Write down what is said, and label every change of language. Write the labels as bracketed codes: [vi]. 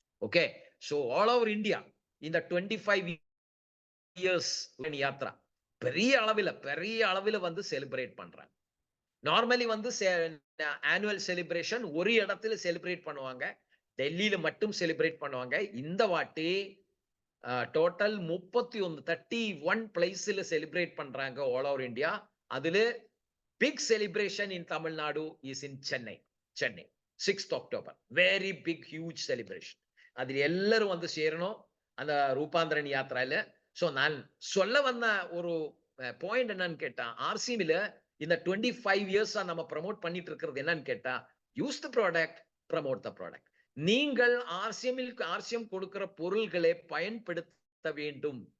[en] okay, so all over India [ta] இந்த 25 years Yatra பெரிய அளவில் வந்து செலிப்ரேட் பண்றாங்க. நார்மலி வந்து ஆனுவல் செலிப்ரேஷன் ஒரு இடத்துல செலிப்ரேட் பண்ணுவாங்க. டெல்லியில மட்டும் செலிப்ரேட் பண்ணுவாங்க. இந்த வாட்டி டோட்டல் 31 பிளேஸ்ல செலிப்ரேட் பண்றாங்க [en] All over India. அதுல big celebration in Tamil Nadu is in Chennai. 6th October. Very big, huge celebration. [ta] அதில் எல்லாரும் வந்து சேரணும் அந்த ரூபாந்தரன் யாத்திரால. சோ நான் சொல்ல வந்த ஒரு பாயிண்ட் என்னன்னு கேட்டா, ஆர்சிபில இந்த 25 இயர்ஸா நம்ம ப்ரமோட் பண்ணிட்டு இருக்கிறது என்னன்னு கேட்டா, [en] Use the product, promote the product. [ta] நீங்கள் ஆர்சிஎம் கொடுக்கிற பொருள்களை பயன்படுத்த வேண்டும்.